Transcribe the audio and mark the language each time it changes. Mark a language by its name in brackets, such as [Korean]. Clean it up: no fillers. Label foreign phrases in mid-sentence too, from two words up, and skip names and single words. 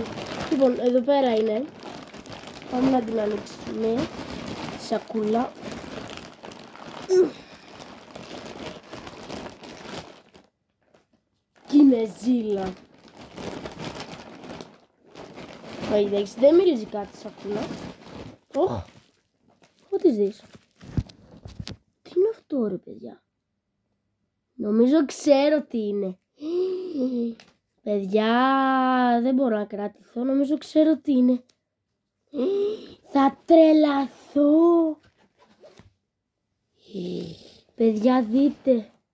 [Greek] Λοιπόν, εδώ πέρα είναι. Πάμε να την ανοίξουμε. Σακούλα. Κινεζίλα. Εντάξει, δεν μυρίζει κάτι σακούλα. Ωχ. [English] What is this? [Greek] Τι είναι αυτό ρε παιδιά? Νομίζω ξέρω τι είναι. Παιδιά, δεν μπορώ να κρατηθώ. Νομίζω ξέρω τι είναι. Θα τρελαθώ. Παιδιά, δείτε.